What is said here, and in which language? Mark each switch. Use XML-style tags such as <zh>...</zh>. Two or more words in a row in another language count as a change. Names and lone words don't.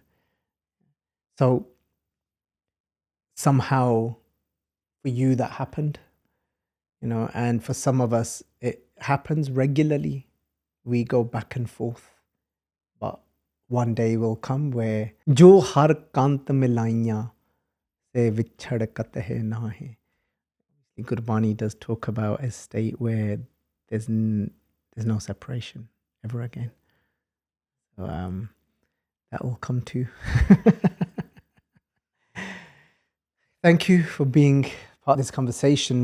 <en>So somehow for you that happened, and for some of us it happens regularly. We go back and forth, but one day will come where</en> <pa>ਜੋ ਹਰ ਕੰਤ ਮਿਲਾਈਆਂ ਸੇ ਵਿਛੜ ਕਥੇ ਨਾ ਹੈ.</pa> <en>Gurbani does talk about a state where there's no separation ever again. So that will come too. Thank you for being part of this conversation.</en>